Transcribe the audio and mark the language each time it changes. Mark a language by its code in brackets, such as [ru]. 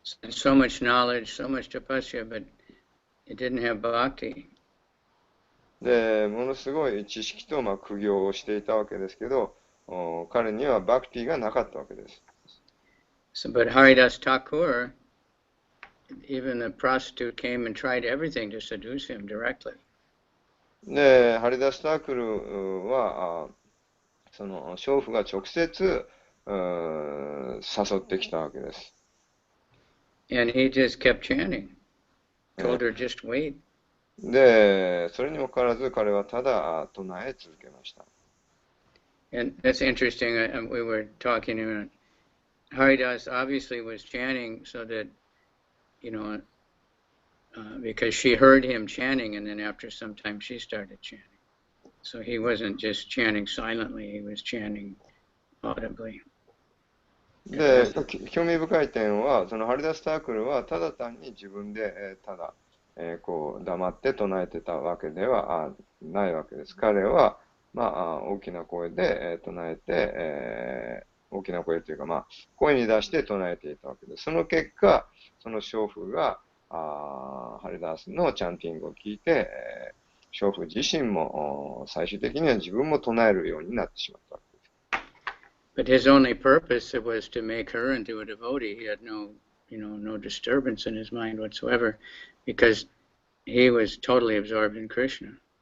[en] So much knowledge, so much tapasya, but it didn't have bhakti. [ja] で、ものすごい知識と苦行をしていたわけですけど、彼にはバクティがなかったわけです。 [en] So, but Haridas Thakur, even the prostitute came and tried everything to seduce him directly. [ja] で、ハリダスタークルは、その娼婦が直接誘ってきたわけです。 [en] And he just kept chanting. Told her just wait. [ja] で、それにもかかわらず彼はただ唱え続けました。 [en] And that's interesting. We were talking about Haridas obviously was chanting so that, you know, because she heard him chanting, and then after some time she started chanting. So he wasn't just chanting silently, he was chanting audibly. [ja] で、興味深い点は、そのハリダスタークルはただ単に自分で、ただ、こう黙って唱えてたわけではないわけです。彼は、大きな声で、唱えて、大きな声というか、声に出して唱えていたわけです。その結果、その娼婦がハリダースのチャンティングを聞いて、娼婦自身も最終的には自分も唱えるようになってしまったわけです。 [en] But his only purpose was to make her into a devotee. He had no disturbance in his mind whatsoever, because he was totally absorbed in Krishna.